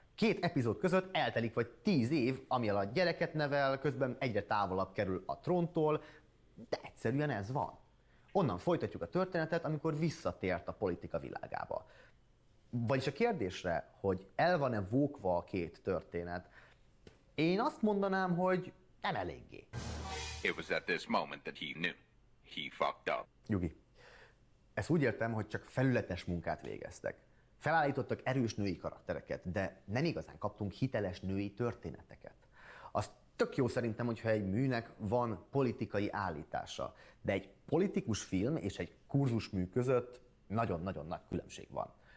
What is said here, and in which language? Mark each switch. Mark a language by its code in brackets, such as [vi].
[hu] Két epizód között eltelik vagy 10 év, ami alatt gyereket nevel, közben egyre távolabb kerül a tróntól, de egyszerűen ez van. onnan folytatjuk a történetet, amikor visszatért a politika világába. Vagyis a kérdésre, hogy el van-e vókva a két történet, én azt mondanám, hogy nem eléggé. [en] It was at this moment that he knew. He fucked up. [hu] Jugi, ezt úgy értem, hogy csak felületes munkát végeztek. Felállítottak erős női karaktereket, de nem igazán kaptunk hiteles női történeteket. Az tök jó szerintem, hogyha egy műnek van politikai állítása, de egy politikus film és egy kurzusmű között nagyon-nagyon nagy különbség van.